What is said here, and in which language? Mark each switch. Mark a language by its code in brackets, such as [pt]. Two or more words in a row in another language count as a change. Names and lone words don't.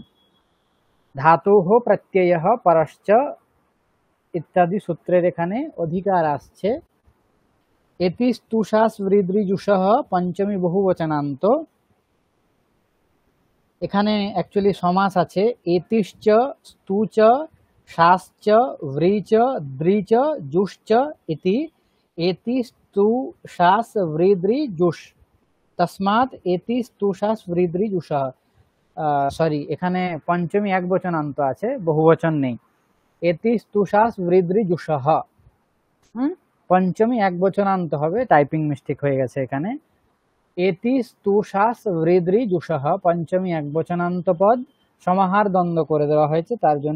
[sa] ধাতুঃ প্রত্যয়ঃ পরশ্চ [bn] ইত্যাদি সূত্রের এখানে অধিকার আসছে। [sa] এতি স্তু শাস হৃদ্রি জুষহ পঞ্চমী বহুবচনান্ত, [bn] এখানে অ্যাকচুয়ালি সমাস আছে, [sa] এতিশ্চ স্তুচ শাসচ ভ্রীচ দ্রিচ জুশ্চ ইতি। এতি স্তু শাস ভৃদ্রি জুষ, তস্মাৎ এতি স্তূষাস বৃদ্রি জুষহ। [bn] সরি, এখানে পঞ্চমী এক বচনান্ত আছে, বহুবচন নেই। [sa] এতি স্তূষাস বৃদ্রি জুষহ, [bn] পঞ্চমী এক বচনান্ত হবে, টাইপিং মিস্টেক হয়ে গেছে এখানে। [sa] এতি স্তূষাস বৃদ্রি জুষহ, [bn] পঞ্চমী এক বচনান্ত পদ, সমাহার দ্বন্দ্ব করে দেওয়া হয়েছে তার জন্য।